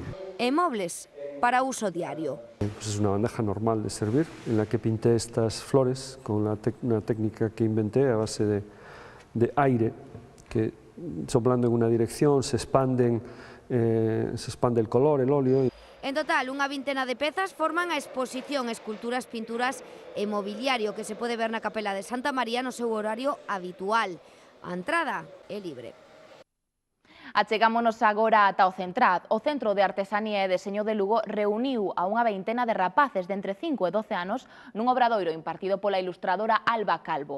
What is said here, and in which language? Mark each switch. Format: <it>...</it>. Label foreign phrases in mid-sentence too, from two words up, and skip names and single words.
<gl>E mobles para uso diario.</gl> <es>Pues es una bandeja normal de servir, en la que pinté estas flores con una técnica que inventé a base de aire, que soplando en una dirección se expande el color, el óleo.</es> <gl>En total, unha vintena de pezas forman a exposición Esculturas, Pinturas e Mobiliario que se pode ver na Capela de Santa María no seu horario habitual. A entrada é libre. Achegámonos agora ata o Centraz. O Centro de Artesanía e Deseño de Lugo reuniu a unha veintena de rapaces de entre 5 e 12 anos nun obradoiro impartido pola ilustradora Alba Calvo.</gl>